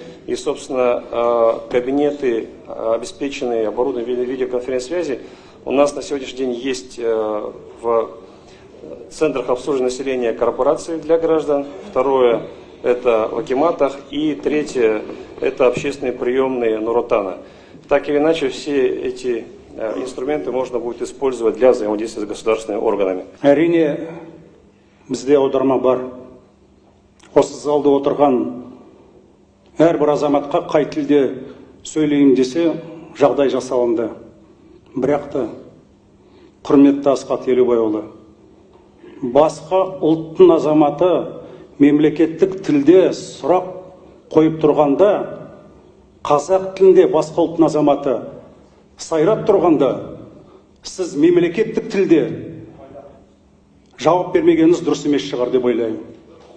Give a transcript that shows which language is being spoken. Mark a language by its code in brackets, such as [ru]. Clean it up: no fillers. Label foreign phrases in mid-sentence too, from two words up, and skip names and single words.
[ru] И, собственно, кабинеты, обеспеченные оборудованием видеоконференц-связи, у нас на сегодняшний день есть в центрах обслуживания населения корпорации для граждан. Второе – это в акиматах. И третье – это общественные приемные Нуротана. Так или иначе, все эти инструменты можно будет использовать для взаимодействия с государственными органами. [kk] Әрине, бізде аударма бар. Осы залда отырған әрбір азаматқа қай тілде сөйлеймін десе, жағдай жасалынды. Бірақ та, құрметті Асхат Елубайұлы, басқа ұлттың азаматы мемлекеттік тілде сұрақ қойып тұрғанда, қазақ тілінде басқа ұлттың азаматы сайрап тұрғанда, сіз мемлекеттік тілде жауап бермегеніңіз дұрыс емес шығар деп ойлаймын.